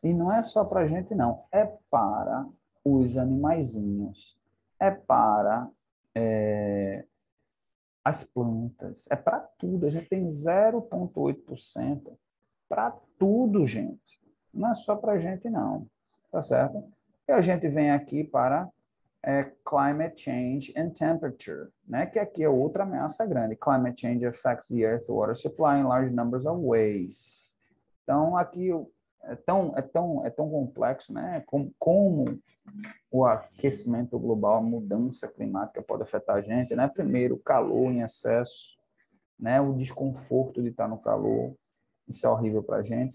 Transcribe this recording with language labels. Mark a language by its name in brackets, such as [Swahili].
[Portuguese] E não é só para a gente, não. É para os animaizinhos, é para as plantas, é para tudo. A gente tem 0,8% para tudo, gente. Não é só para a gente, não. Tá certo? E a gente vem aqui para [English] climate change and temperature, [Portuguese] né? Que aqui é outra ameaça grande. [English] Climate change affects the earth water supply in large numbers of ways. [Portuguese] Então, aqui é tão complexo, né? Como o aquecimento global, a mudança climática pode afetar a gente, né? Primeiro, o calor em excesso, né? O desconforto de estar no calor, isso é horrível para a gente.